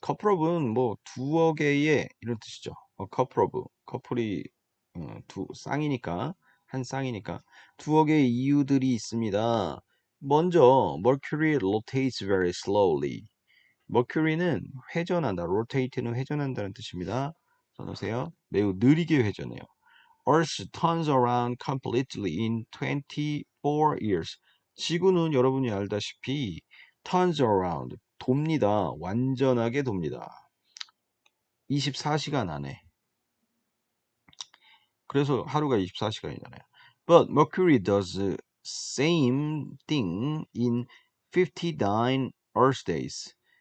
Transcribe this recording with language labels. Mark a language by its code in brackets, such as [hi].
[ko] couple of은 뭐 두어 개의 이런 뜻이죠. [en] couple of. [ko] 커플이 두 쌍이니까 한 쌍이니까 두어 개의 이유들이 있습니다. 먼저 [en] Mercury rotates very slowly. [ko] Mercury는 회전한다. rotate는 회전한다는 뜻입니다. 써놓으세요. 매우 느리게 회전해요. [en] Earth turns around completely in 24 years. [ko] 지구는 여러분이 알다시피 [en] turns around, [ko] 돕니다. 완전하게 돕니다. 24시간 안에. 그래서 하루가 24시간이잖아요. [en] But Mercury does the same thing in 59 Earth days.